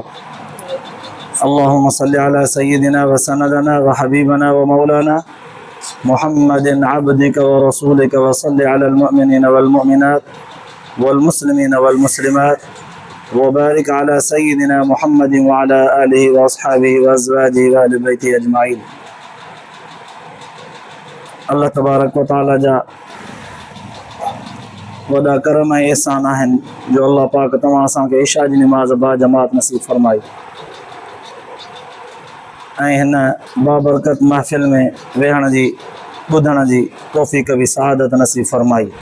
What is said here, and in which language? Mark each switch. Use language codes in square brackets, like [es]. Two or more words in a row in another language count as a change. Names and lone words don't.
[ar] اللهم صل على سيدنا وسندنا وحبيبنا ومولانا محمد عبدك ورسولك وصل على المؤمنين والمؤمنات والمسلمين والمسلمات وبارك على سيدنا محمد وعلى آله وأصحابه وأزواجه وأهل بيته أجمعين. [sd] अल्लाह तबारक व तआला जा वॾा करम ऐं एहसान आहिनि जो अल्लाह पाक तव्हां असांखे इशा जी निमाज़ बा जमात नसीब फरमाई ऐं हिन बाबरकत महफ़िल में वेहण जी ॿुधण जी तौफ़ीक़ बि सआदत नसीब फरमाई.